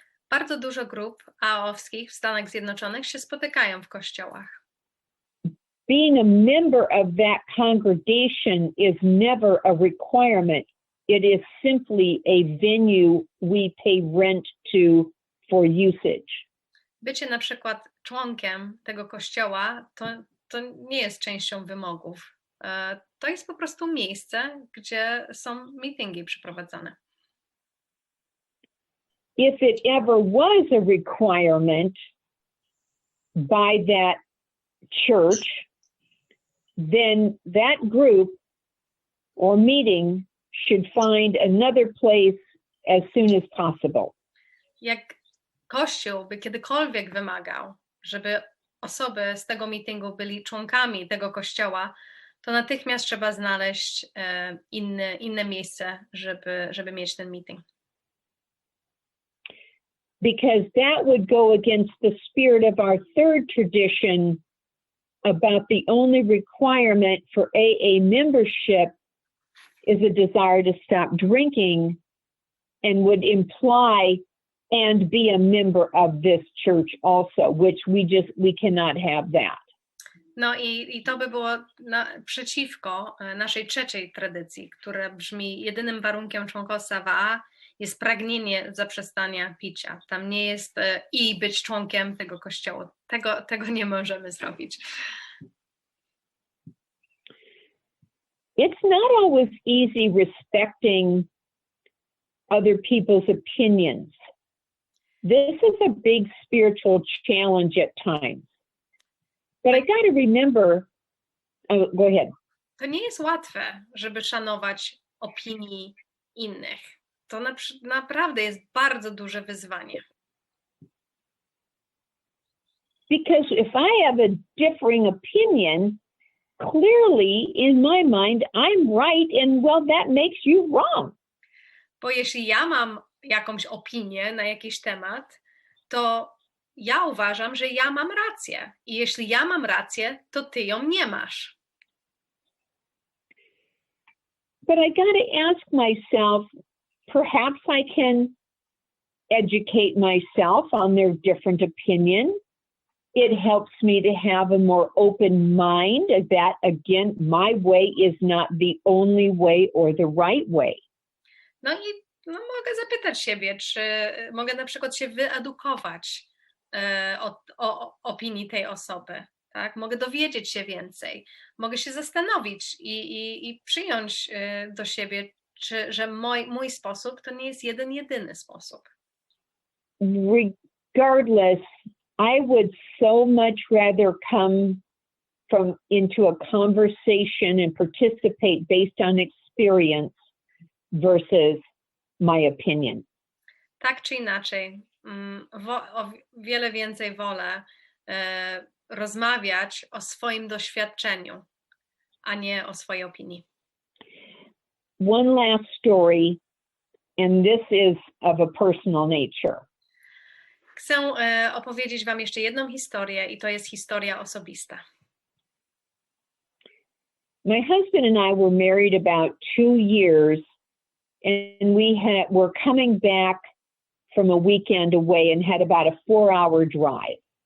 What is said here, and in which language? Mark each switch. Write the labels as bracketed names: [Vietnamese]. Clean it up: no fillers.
[Polish] Bardzo dużo grup AA-owskich w Stanach Zjednoczonych się spotykają w kościołach. [English] Being a member of that congregation is never a requirement. It is simply a venue we pay rent to for usage. [Polish] Bycie na przykład członkiem tego kościoła to nie jest częścią wymogów. To jest po prostu miejsce, gdzie są meetingi przeprowadzane. [English] If it ever was a requirement by that church, then that group or meeting should find another place as soon as possible. [Polish] Jak Kościół by kiedykolwiek wymagał, żeby osoby z tego meetingu byli członkami tego kościoła, to natychmiast trzeba znaleźć inne miejsce, żeby mieć ten meeting. [English] Because that would go against the spirit of our third tradition about the only requirement for AA membership is a desire to stop drinking, and would imply and be a member of this church also, which we cannot have that. [Polish] No i to by było przeciwko naszej trzeciej tradycji, która brzmi: jedynym warunkiem członkostwa w AA jest pragnienie zaprzestania picia. Tam nie jest i być członkiem tego kościoła. Tego nie możemy zrobić. [English] It's not always easy respecting other people's opinions. This is a big spiritual challenge at times. But I got to remember, go ahead. [Polish] To nie jest łatwe, żeby szanować opinii innych. To naprawdę jest bardzo duże wyzwanie. [English] Because if I have a differing opinion, clearly in my mind I'm right, and well, that makes you wrong. [Polish] Bo jeśli ja mam jakąś opinię na jakiś temat, to ja uważam, że ja mam rację. I jeśli ja mam rację, to ty ją nie masz. [English] But I got to ask myself, perhaps I can educate myself on their different opinion. It helps me to have a more open mind that, again, my way is not the only way or the right way. [Polish] No i mogę zapytać siebie, czy mogę na przykład się wyedukować o opinii tej osoby. Tak? Mogę dowiedzieć się więcej. Mogę się zastanowić i przyjąć do siebie, że mój sposób to nie jest jedyny sposób. [English] Regardless, I would so much rather come into a conversation and participate based on experience versus my opinion. [Polish] Tak czy inaczej, o wiele więcej wolę rozmawiać o swoim doświadczeniu, a nie o swojej opinii. [English] One last story, and this is of a personal nature. [Polish] Chcę opowiedzieć wam jeszcze jedną historię i to jest historia osobista. [English] My husband and I were married about 2 years, and were coming back from a weekend away and had about a 4-hour drive.